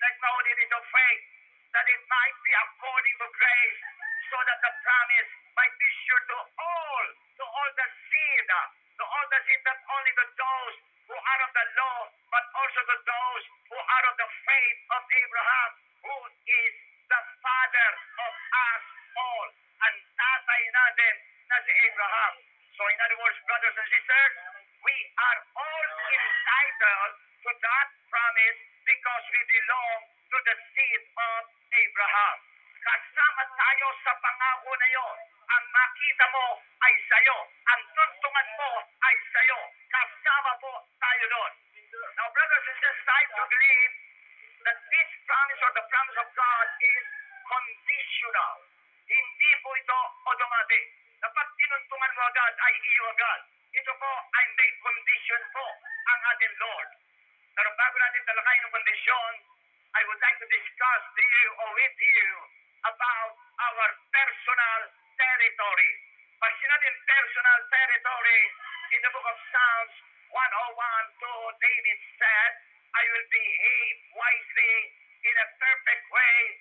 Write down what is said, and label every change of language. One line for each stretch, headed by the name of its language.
English: Acknowledge it is of faith that it might be according to grace, so that the promise might be sure to all the seed, not only to those who are of the law, but also to those who are of the faith of Abraham, who is the father of us all.
Filipino: Ang tatay natin na si Abraham.
English: So in other words, brothers and sisters, we are all entitled to that promise because we belong to the seed of Abraham.
Filipino: Kasama tayo sa pangako na yon. Ang makita mo ay sayo. Ang tuntungan mo ay sayo. Kasama po tayo doon.
English: Now, brothers and sisters, I believe that this promise or the promise of God is conditional.
Filipino: Hindi po ito automatic. Na pag tinuntungan mo agad, ay iyo agad. Ito po ay may condition po ang ating Lord. Pero bago natin talakayin ng kondisyon,
English: I would like to discuss to you or with you about our personal territory.
Filipino: Pag sinabing
English: personal territory, in the book of Psalms 101:2, David said, I will behave wisely in a perfect way.